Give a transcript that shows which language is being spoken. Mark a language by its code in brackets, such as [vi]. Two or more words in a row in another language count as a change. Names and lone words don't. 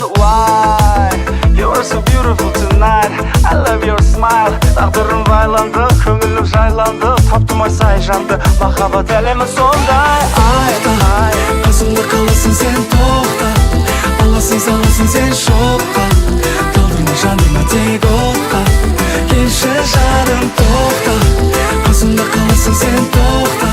[en] Why? You are so beautiful tonight, I love your smile. [kk] Тағдырым байланды, көңілім жайланды. Таптым ой сай жанды, махаббат әлемі сондай. Қасымда қаласың сен, тоқта. Аласың саласың сен шоққа, талдырма жандырма тек отқа. Келші жаным тоқта, қасымда қаласың сен, тоқта.